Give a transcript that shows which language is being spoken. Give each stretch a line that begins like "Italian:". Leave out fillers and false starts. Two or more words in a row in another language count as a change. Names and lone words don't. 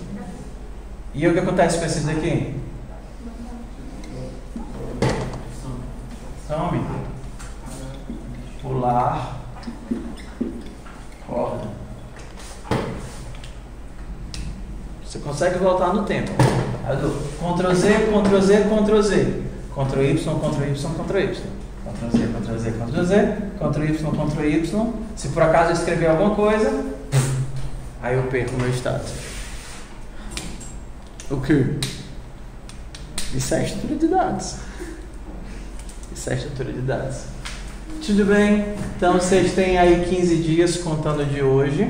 Portuguese: E o que acontece com esses daqui? Some. Pular. Corda. Você consegue voltar no tempo. Aí eu dou Ctrl Z, Ctrl Z, Ctrl Z. Ctrl Y, Ctrl Y, Ctrl Y. Ctrl Z, Ctrl Z, Ctrl Z. Ctrl Y, Ctrl Y. Se por acaso eu escrever alguma coisa, aí eu perco o meu status. O que? Isso é estrutura de dados. Isso é estrutura de dados. Tudo bem? Então vocês têm aí 15 dias contando de hoje.